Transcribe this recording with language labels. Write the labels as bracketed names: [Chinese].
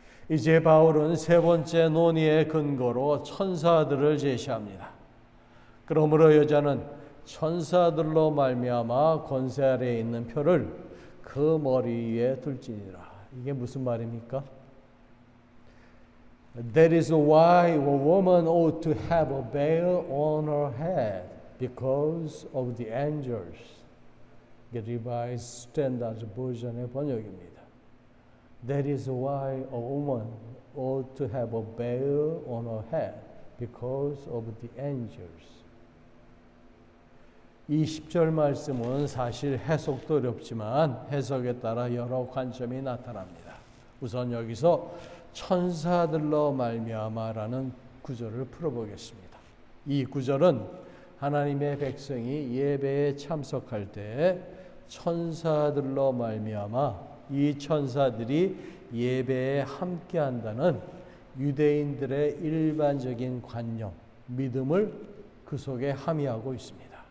[Korean] 이제 바울은 세 번째 논의의 근거로 천사들을 제시합니다. 그러므로 여자는 천사들로 말미암아 권세 아래에 있는 표를 그 머리 위에 둘지니라. 이게 무슨 말입니까? [English] That is why a woman ought to have a veil on her head because of the angels. [Korean] 이게 Revised Standard Version의 번역입니다. [English] That is why a woman ought to have a veil on her head because of the angels. [Korean] 이 10절 말씀은 사실 해석도 어렵지만 해석에 따라 여러 관점이 나타납니다. 우선 여기서 천사들로 말미암아라는 구절을 풀어보겠습니다. 이 구절은 하나님의 백성이 예배에 참석할 때 천사들로 말미암아 이 천사들이 예배에 함께한다는 유대인들의 일반적인 관념, 믿음을 그 속에 함의하고 있습니다.